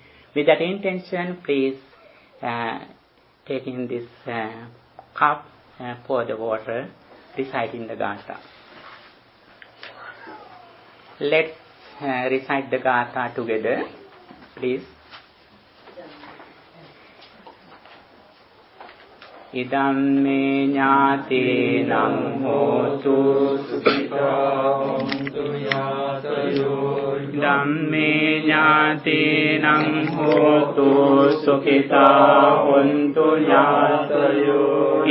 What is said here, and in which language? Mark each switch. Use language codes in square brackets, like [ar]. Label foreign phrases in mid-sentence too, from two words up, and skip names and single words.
[en] With that intention, please take in this cup, pour the water, reciting the Gatha. Let's recite the Gatha together, please. [pi] Idam me jnātinam hotu sukhitāṁ tuyātayo. Idam me jnātinam hotu sukhitāṁ tuyātayo.